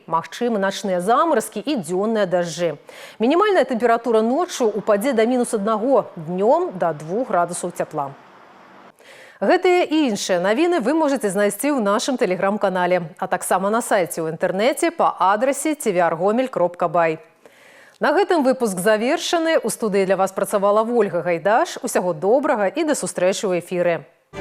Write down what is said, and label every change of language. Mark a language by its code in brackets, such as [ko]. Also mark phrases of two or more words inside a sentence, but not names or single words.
[be] Магчымы начныя замаразкі і дзённыя дажджы. Мінімальная тэмпература ноччу упадзе да -1, днём да 2 градусаў цяпла. Гэтыя і іншыя навіны вы можаце знайсці ў нашым тэлеграм-канале, а таксама на сайце ў інтэрнэце па адрасе tvr.gomel.by. На гэтым выпуск завершаны. У студыі для вас працавала Вольга Гайдаш. Усяго добрага і да сустрэчы ў эфіры.